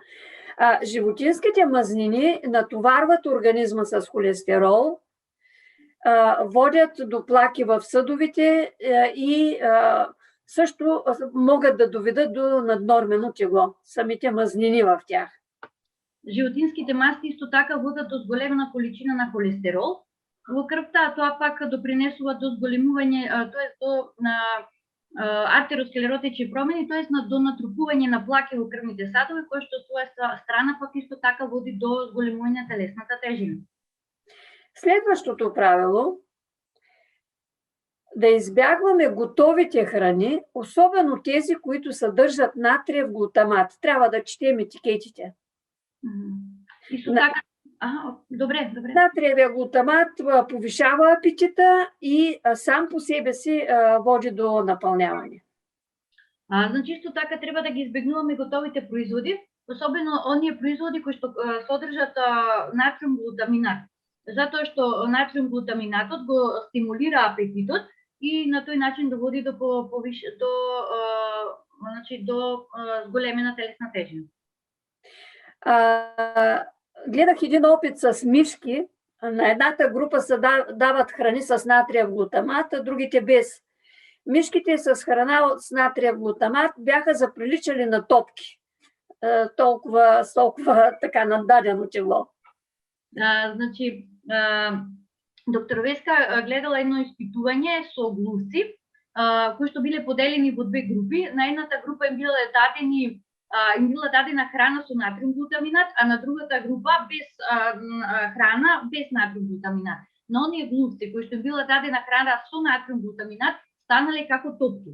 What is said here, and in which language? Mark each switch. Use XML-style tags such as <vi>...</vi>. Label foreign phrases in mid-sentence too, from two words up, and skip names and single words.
<bg>Животинските мазнини натоварват организма с холестерол, водят до плаки в съдовите и също могат да доведат до наднормено тегло, самите мазнини в тях.</bg> <mk>Животинските масти исто така водат до зголемена количина на холестерол во крвта, тоа пак допринесува до зголемување, тоест до артеросклеротични промени, тоест до натрупување на плаки во крвните садови, кои што своја страна пак исто така води до зголемување на телесната тежина.</mk> <bg>Следващото правило да избягваме готовите храни, особено тези, които съдържат натриев глутамат. Трябва да четем етикетите.</bg> <mk>Исто така, добре.</mk> <bg>Натриевия глутамат повишава апетита и сам по себе си води до напълняване.</bg> <mk>Значи исто така треба да ги избегнуваме готовите производи, особено оние производи кои што содржат натриум глутаминат. Затоа што натриум глутаминатот го стимулира апетитот и на тој начин доводи до зголемена телесна тежина.</mk> <bg>Гледах един опит с мишки. На едната група се дават храни с натриев глутамат, а другите без. Мишките с храна с натриев глутамат бяха заприличали на топки. Толкова така нададено тегло.</bg> <mk>Значи, доктор Веска гледала едно испитување со глувци, кои што биле поделени во две групи. На едната група им била дадена храна со натриум глутаминат, а на другата група без храна без натриум глутаминат. Но оние глувци кои што им била дадена храна со натриум глутаминат станале како топки.</mk>